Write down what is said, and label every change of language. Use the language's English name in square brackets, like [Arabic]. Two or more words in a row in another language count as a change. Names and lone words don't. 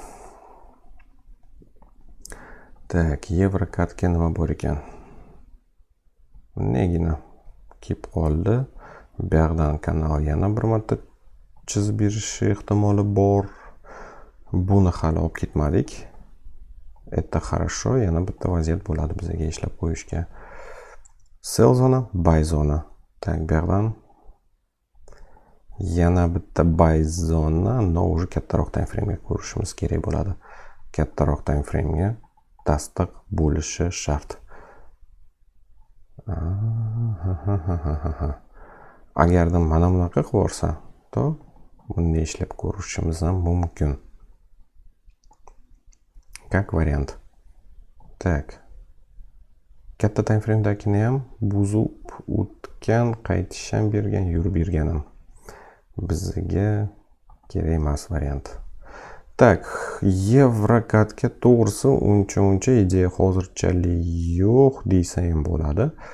[Uzbek] Tak, Evrocadga nima bor ekan? Negina kelib qoldi. Bu yoqdan kanal yana bir marta chizib berish ehtimoli bor. Buni hali olib ketmadik. [Russian] Это хорошо, [Uzbek] yana bitta vaziyat bo'ladi bizga ishlab qo'yishga. Sell zona, buy zona. Tak, bu yoqdan yana bitta buy zona, [Russian] но уже [Uzbek] kattaroq [English] time frame'ga [Uzbek] ko'rishimiz kerak bo'ladi. Kattaroq [English] time frame'ga [Uzbek] tasdiq bo'lishi shart. Agarda mana bunaqa qilib yorsa, to bunday ishlab ko'rishimiz ham mumkin. [Russian] Как вариант. Так. [Uzbek] Katta [English] time frame'dagini [Uzbek] ham buzib o'tgan, qaytish ham bergan, yurib berganim. Bizga kerak emas variant. Tak, Evrocadga to'g'risi uncha ideya hozirchalik yo'q deysa ham bo'ladi.